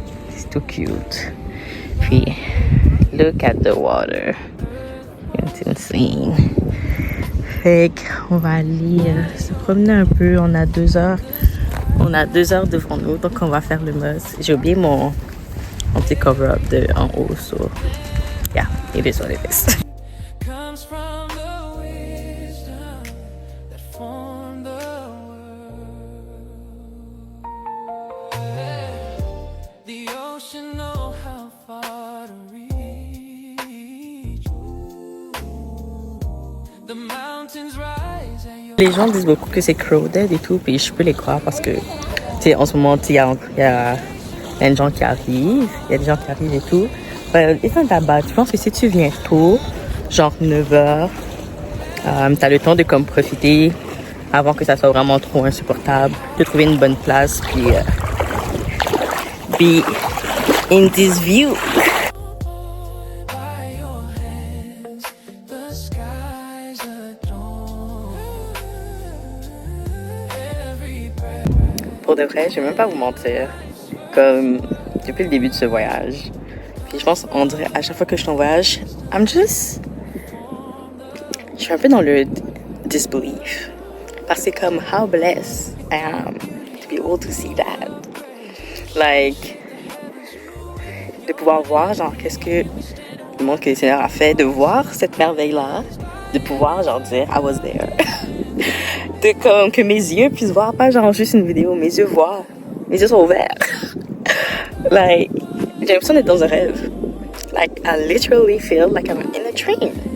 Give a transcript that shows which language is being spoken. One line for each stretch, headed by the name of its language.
French: C'est tout cute. Puis,
English: look at the water. It's insane.
French: Fait qu'on va aller se promener un peu. On a 2 heures. On a 2 heures devant nous, donc on va faire le must. J'ai oublié mon petit cover-up en haut.
English: So, yeah, it is what it is. Comes from the wisdom that formed the world. The ocean know how far to reach. The mountains rise at your...
French: Les gens disent beaucoup que c'est crowded et tout, puis je peux les croire parce que, tu sais, en ce moment, il y a plein de gens qui arrivent, il y a des gens qui arrivent et tout. Even là-bas, je pense que si tu viens tôt, genre 9h, t'as le temps de comme profiter avant que ça soit vraiment trop insupportable, de trouver une bonne place, puis
English: be in this view. By your hands, the skies adorn.
French: pour de vrai, je vais même pas vous mentir. Comme depuis le début de ce voyage. Puis je pense, on dirait à chaque fois que je suis en voyage, je suis un peu dans le disbelief. Parce que c'est comme,
English: how blessed I am to be able to see that.
French: Like, de pouvoir voir, genre, qu'est-ce que le monde que le Seigneur a fait, de voir cette merveille-là, de pouvoir, genre, dire,
English: I was there.
French: De comme, que mes yeux puissent voir, pas genre juste une vidéo, mes yeux voient. Mes yeux sont ouverts. Like, j'ai l'impression d'être dans un rêve.
English: Like, I literally feel like I'm in a train.